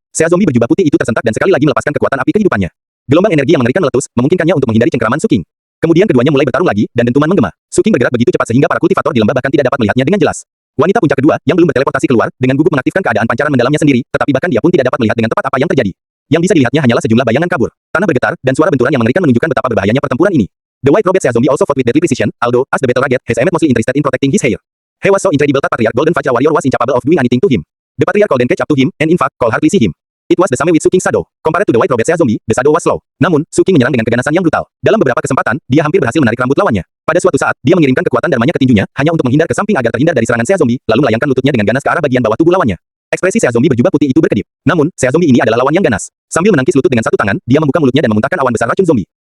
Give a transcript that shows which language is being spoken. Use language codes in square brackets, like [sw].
[id] Sea zombie berjubah putih itu tersentak dan sekali lagi melepaskan kekuatan api kehidupannya. Gelombang energi yang mengerikan meletus, memungkinkannya untuk menghindari cengkeraman Suking. Kemudian keduanya mulai bertarung lagi, dan dentuman menggema. Suking bergerak begitu cepat sehingga para kultivator di lembah bahkan tidak dapat melihatnya dengan jelas. Wanita puncak kedua, yang belum berteleportasi keluar, dengan gugup mengaktifkan keadaan pancaran mendalamnya sendiri, tetapi bahkan dia pun tidak dapat melihat dengan tepat apa yang terjadi. Yang bisa dilihatnya hanyalah sejumlah bayangan kabur. Tanah bergetar, dan suara benturan yang mengerikan menunjukkan betapa berbahayanya pertempuran ini. [en] The White Robed Sea Zombie also fought with deadly precision, although, as the battle raged, his aim mostly interested in protecting his hair. He was so incredible that Patriarch Golden Vajra Warrior was incapable of doing anything to him. The Patriarch couldn't catch up to him, and in fact, could hardly see him. It was the same with Suking's shadow. Compared to the White Robed Sea Zombie, the shadow was slow. [id] Namun, Suking menyerang dengan keganasan yang brutal. Dalam beberapa kesempatan, dia hampir berhasil menarik rambut lawannya. Pada suatu saat, dia mengirimkan kekuatan darmanya ke tinjunya, hanya untuk menghindar ke samping agar terhindar dari serangan sea zombie, lalu melayangkan lututnya dengan ganas ke arah bagian bawah tubuh lawannya. Ekspresi sea zombie berjubah putih itu berkedip. Namun, sea zombie ini adalah lawan yang ganas. Sambil menangkis lutut dengan satu tangan, dia membuka mulutnya dan memuntahkan awan besar racun zombie.